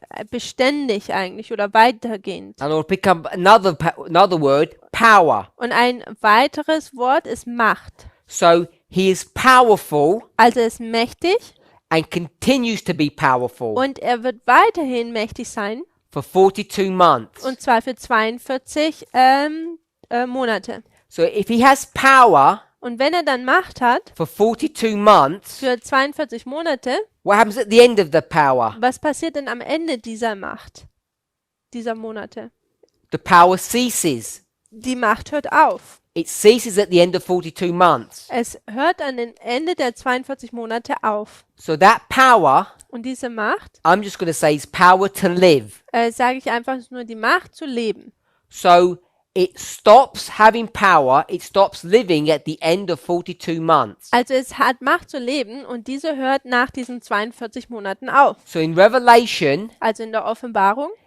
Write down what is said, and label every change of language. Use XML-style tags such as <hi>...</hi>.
<de>Beständig eigentlich oder weitergehend.</de> <en>And I'll pick up another word, power.</en> <de>Und ein weiteres Wort ist Macht.</de> <en>So he is powerful</en> <de>Also er ist mächtig</de> <en>and continues to be powerful</en> <de>und er wird weiterhin mächtig sein.</de> <en>for 42 months.</en> <de>Und zwar für 42 Monate.</de> <en>So if he has power</en> <de>Und wenn er dann Macht hat,</de> <en>for 42 months,</en> <de>für 42 Monate,</de> <en>what happens at the end of the power?</en> <de>was passiert denn am Ende dieser Macht, dieser Monate?</de> <en>The power ceases.</en> <de>Die Macht hört auf.</de> <en>It ceases at the end of 42 months.</en> <de>Es hört an den Ende der 42 Monate auf.</de> <en>So that power,</en> <de>Und diese Macht,</de> <en>I'm just going to say, is power to live.</en> <de>sage ich einfach, ist nur die Macht zu leben.</de> <en>So it stops having power, it stops living at the end of 42 months.</en> <de>Also es hat Macht zu leben und diese hört nach diesen 42 Monaten auf.</de> <en>So in Revelation,</en> <de>Also in der Offenbarung</de>